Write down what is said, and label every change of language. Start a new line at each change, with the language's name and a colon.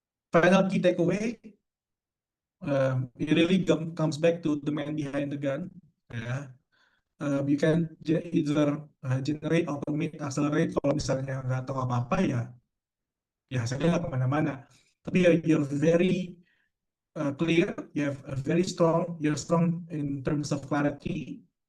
English: Final key takeaway, it really comes back to the man behind the gun. Ya, you can either generate, automate, accelerate.
Indonesian: Kalau misalnya nggak tahu apa-apa ya, ya saya nggak kemana-mana.
English: Tapi you're very clear, you have a very strong, you're strong in terms of clarity.